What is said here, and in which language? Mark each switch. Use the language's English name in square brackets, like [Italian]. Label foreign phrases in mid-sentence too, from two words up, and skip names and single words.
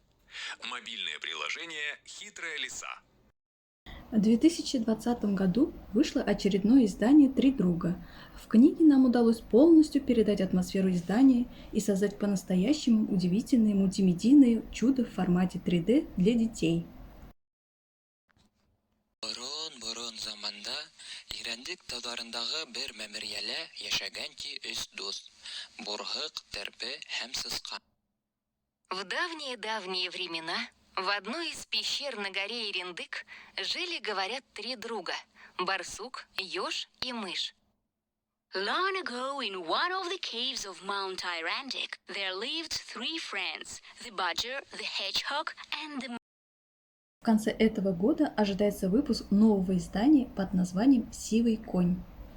[Russian] Мобильное приложение «Хитрая лиса». В 2020 году вышло очередное издание «Три друга». В книге нам удалось полностью передать атмосферу издания и создать по-настоящему удивительные мультимедийные чудо в формате 3D для детей. [Bashkir] Борон заманда Ирандык тауларындагы бер мәмерьялә яшәгән ки 3 дус: Бурһык, Терпе һәм Сыскан. [Russian] В давние-давние времена в одной из пещер на горе Ирандык жили, говорят, 3 друга – барсук, еж и мышь. [English] Long ago, in one of the caves of Mount Irandic, there lived 3 friends: the badger, the hedgehog, and the... [Russian] В конце этого года ожидается выпуск нового издания под названием «Сивый конь».